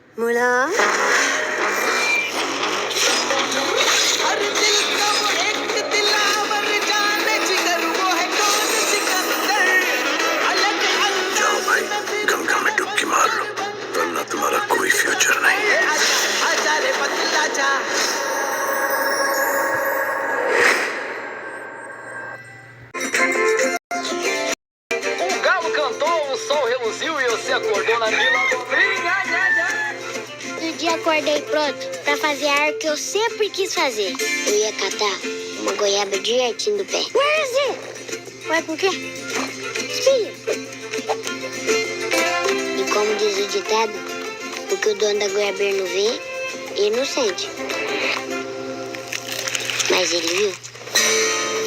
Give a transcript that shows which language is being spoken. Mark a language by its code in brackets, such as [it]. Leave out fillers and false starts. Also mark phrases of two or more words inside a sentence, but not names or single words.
[hi] जाओ भाई, गंगा में डुबकी मार लो, वरना तुम्हारा कोई फ्यूचर नहीं। [pt] Galo cantou, o sol reluziu e você acordou na vila. No dia acordei pronto pra fazer a arte que eu sempre quis fazer. Eu ia catar uma goiaba de jardim do pé. [en] Where is it? [pt] Ué, por quê? Espia. E como diz o ditado, o que o dono da goiabeira não vê, ele não sente. Mas ele viu.